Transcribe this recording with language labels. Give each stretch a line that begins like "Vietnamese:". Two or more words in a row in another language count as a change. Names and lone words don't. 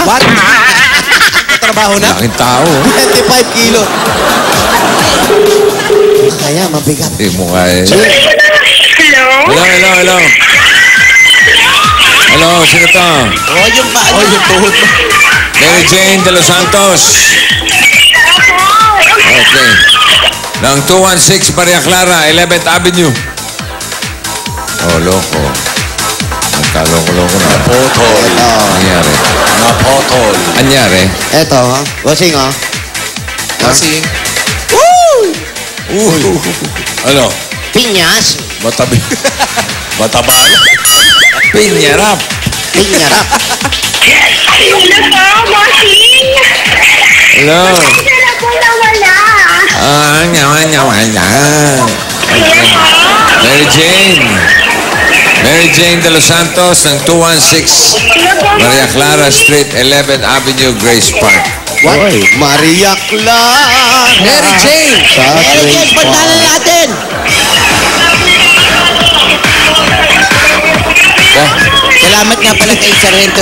Filipino: What? May trabaho na? Laking tao, oh. 25 kilo. Kaya mabigat. Hindi mo kaya. Hello? Hello. Hello, sino to? Oh, yung pa. Oh, yung tuhod mo. Mary Jane de los Santos. Okay. Ng 216 Maria Clara, 11th Avenue. Oh, loko. Nagkaloko-loko na. Potol. Nangyari. Napotol. Anyari? Eto, ha? Bossing, ha? Kasi, Ano? Pinyas. Matabi. Mataba. Pinyarap. Pinyarap. Hello po, bossing. Hello. Sila po nawala. Anya. Mary Jane de los Santos ng 216 Maria Clara Street, 11th Avenue, Grace Park. What? Maria Clara. Mary Jane! Sa Mary Jane, Grace punta na Park. natin. Salamat nga pala kay Sargento